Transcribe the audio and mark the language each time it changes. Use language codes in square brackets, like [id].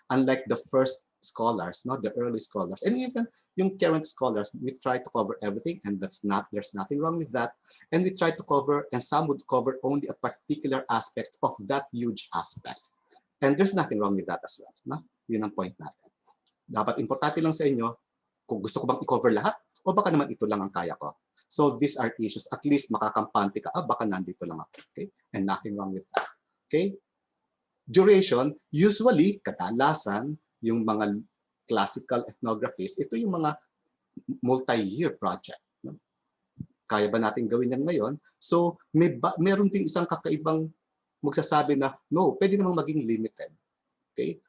[en] Unlike the first scholars, not the early scholars, and even yung current scholars, we try to cover everything, and there's nothing wrong with that. And we try to cover, and some would cover only a particular aspect of that huge aspect. And there's nothing wrong with that as well. [tl] No? Yun ang point natin. Dapat importante lang sa inyo, kung gusto ko bang i-cover lahat, o baka naman ito lang ang kaya ko. [en] So these are issues. At least [tl] makakampante ka, baka nandito lang ako. [en] Okay? And nothing wrong with that. Okay? Duration, usually, [tl] kadalasan, yung mga classical ethnographies, ito yung mga multi-year project. No? Kaya ba natin gawin yan ngayon? So, meron din isang kakaibang magsasabi na, no, pwede namang maging limited. Okay?